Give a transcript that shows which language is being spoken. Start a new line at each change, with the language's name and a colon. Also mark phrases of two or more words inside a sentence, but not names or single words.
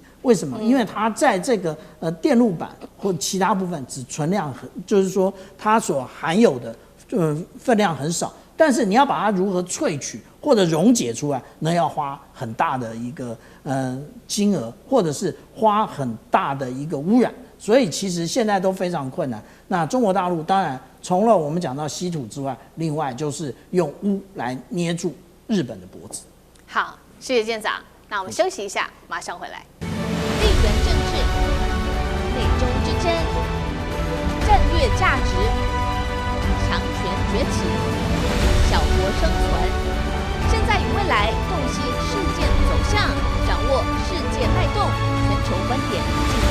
Chinese: 為什麼？因為它在這個電路板或其他部分只存量就是說它所含有的分量很少。但是你要把它如何萃取，或或者溶解出來，那要花很大的一個金額，或者是花很大的一个污染，所以其實現在都非常困難。那中國大陸當然除了我們講到稀土之外，另外就是用污來捏住日本的脖子。好，謝謝艦長。那我們休息一下，馬上回來。地緣政治、美中之爭、戰略價值、強權崛起、小國生存，現在與未來洞悉事件走向，掌握世界脈動，全球觀點。